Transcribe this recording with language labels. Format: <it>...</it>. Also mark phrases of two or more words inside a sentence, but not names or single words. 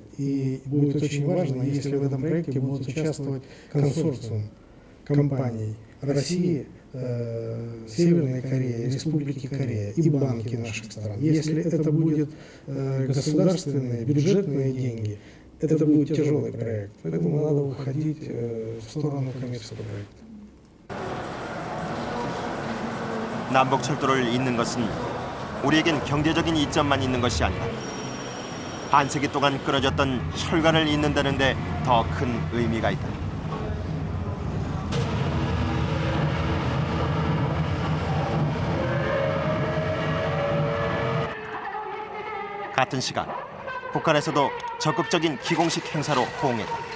<ru>И будет очень важно, если в этом проекте будут участвовать консорциум компаний России, Северной Кореи, Республики Корея и банки наших стран. Если это будут государственные, бюджетные деньги, это будет тяжелый проект. Поэтому надо уходить в сторону коммерческого проекта.</ru> <ko>남북 철도를 잇는 것은 우리에겐 경제적인 이점만 있는 것이 아니라 반세기 동안 끊어졌던 혈관을 잇는다는 데 더 큰 의미가 있다. 같은 시간 북한에서도 적극적인 기공식 행사로 호응했다.</ko>